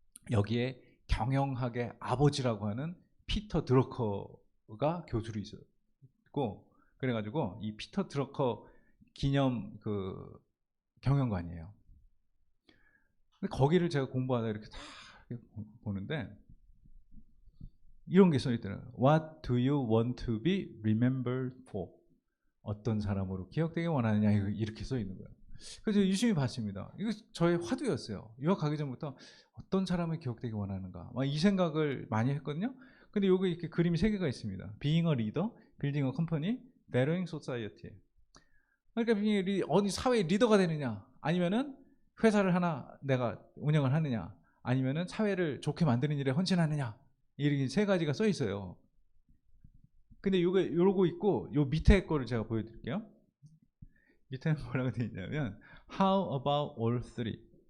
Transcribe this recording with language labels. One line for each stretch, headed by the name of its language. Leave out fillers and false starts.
Korean: 여기에 경영학의 아버지라고 하는 피터 드러커가 교수로 있었고, 그래가지고 이 피터 드러커 기념 그 경영관이에요. 근데 거기를 제가 공부하다 이렇게 다 보는데 이런 게 써있더라고요.
English: What do you want to be remembered for?
Korean: 어떤 사람으로 기억되기 원하느냐, 이렇게 써있는 거예요. 그래서 유심히 봤습니다. 이거 저의 화두였어요. 유학 가기 전부터 어떤 사람을 기억되기 원하는가, 이 생각을 많이 했거든요. 근데 여기 이렇게 그림이 3개가 있습니다.
English: Being a leader, Building a company, Bettering society.
Korean: 그러니까 어디 사회의 리더가 되느냐, 아니면은 회사를 하나 내가 운영을 하느냐, 아니면은 사회를 좋게 만드는 일에 헌신하느냐, 이렇게 3가지가 써 있어요. 근데 요러고 있고, 요 밑에 거를 제가 보여드릴게요. 밑에는 뭐라고 되어 있냐면
English: How about all three?